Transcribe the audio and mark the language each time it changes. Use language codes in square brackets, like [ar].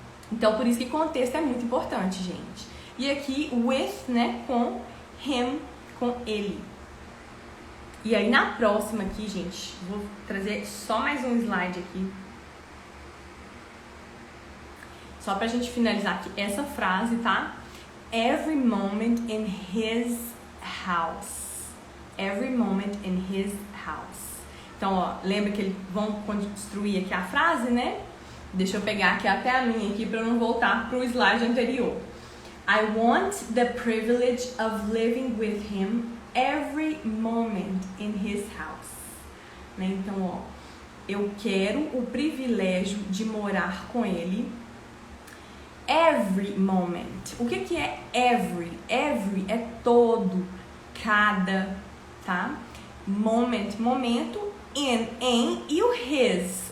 [pt] Então, por isso que contexto é muito importante, gente. E aqui, with, né, com him, com ele. E aí, na próxima aqui, gente, vou trazer só mais um slide aqui. Só pra gente finalizar aqui essa frase, tá? [en] Every moment in his house. Every moment in his house. [pt] Então, lembra que eles vão construir aqui a frase, né? Deixa eu pegar aqui até a minha aqui para eu não voltar pro slide anterior. [en] I want the privilege of living with him every moment in his house. [pt] Né? Então, eu quero o privilégio de morar com ele [en] every moment. [pt] O que é every? Every é todo, cada, tá? Moment, momento, em e o his.